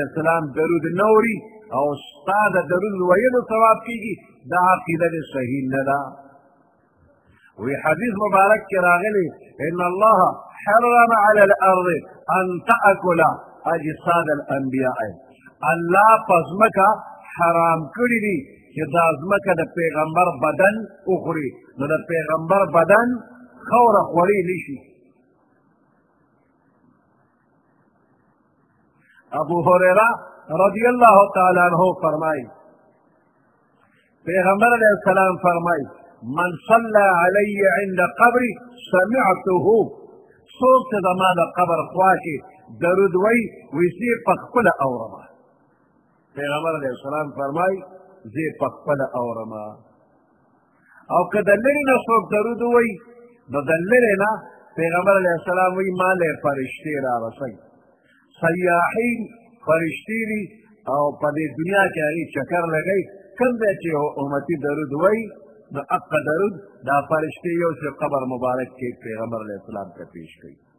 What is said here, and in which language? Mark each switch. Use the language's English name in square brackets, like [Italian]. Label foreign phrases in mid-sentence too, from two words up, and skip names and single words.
[Pashto] السلام درود نوري او ستا د درود ویلو ثواب کېږي دا عقیده دی صحیح نه ده وی حدیث مبارک کې راغلی [Arabic] ان الله حرم علی الارض ان تاکل اجساد الانبیاء [Pashto] الله په ځمکه حرام کړي دي چې دا ځمکه د پیغمبر بدن وخوري نو د پیغمبر بدن خوره خوړی نشي ابو هریرہ [Arabic] رضی اللہ تعالی عنہ [Pashto] فرمائی پیغمبر [Arabic] علیہ السلام [Pashto] فرمائی [Arabic] من صلى علی عند قبری سمعته [Pashto] څوک چې زما د قبر خوا کې درود وی ویسی پخپله اورمه پیغمبر [Arabic] علیہ السلام [Pashto] فرمائی زی پخپله اورمه او که د لرې نه څوک درود وی نو د لرې نه پیغمبر [Arabic] علیہ السلام [Pashto] وی ما له فرشتې را رسئ سیاحین فرشتي دي او په دې دنیا کې هغې چکر لګئ کوم دی چې امتي درود وایي نو حقه درود دا فرشتې یو چې قبر مبارک کې پیغمبر [Arabic] علیه السلام [Pashto] ته پیش کوي